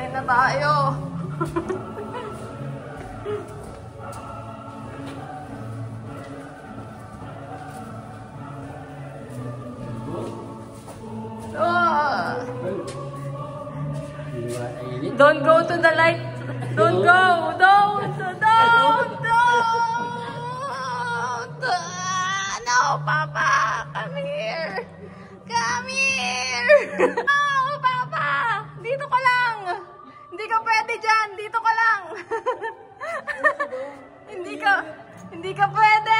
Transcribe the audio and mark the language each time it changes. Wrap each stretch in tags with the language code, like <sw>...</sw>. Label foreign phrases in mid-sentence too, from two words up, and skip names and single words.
<tl>tayo.</tl> <en>Don't go to the light. Don't go. Don't. No, Papa. Come here. Come here. No, Papa.</en> <tl>Dito ka lang. Hindi ka pwede dyan. Dito ka lang. Hindi ka pwede.</tl>